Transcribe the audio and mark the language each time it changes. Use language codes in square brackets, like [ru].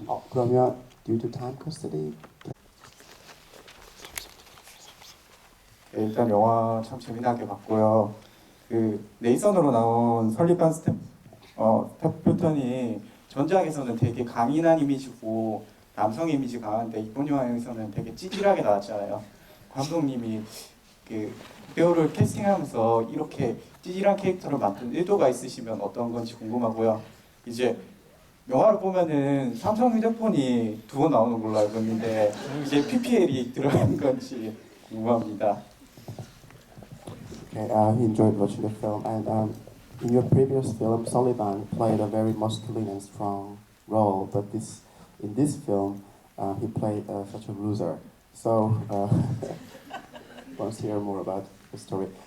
[ko] 그러면 due to time custody. 일단 영화 참 재미나게 봤고요. 네이선으로 나온 설리반 스태프턴이 전작에서는 되게 강인한 이미지고 남성 이미지 강한데 이번 영화에서는 되게 찌질하게 나왔잖아요. 감독님이 배우를 캐스팅하면서 이렇게 찌질한 캐릭터를 만든 의도가 있으시면 어떤 건지 궁금하고요. 이제 영화를 보면은 삼성 휴대폰이 2번 나오는 걸로 알고 있는데 이제 PPL이 들어간 건지 궁금합니다. [en] Okay, he enjoyed watching the film, and in your previous film, Sullivan played a very masculine and strong role, but in this film, he played such a loser. So, wants to hear more about the story.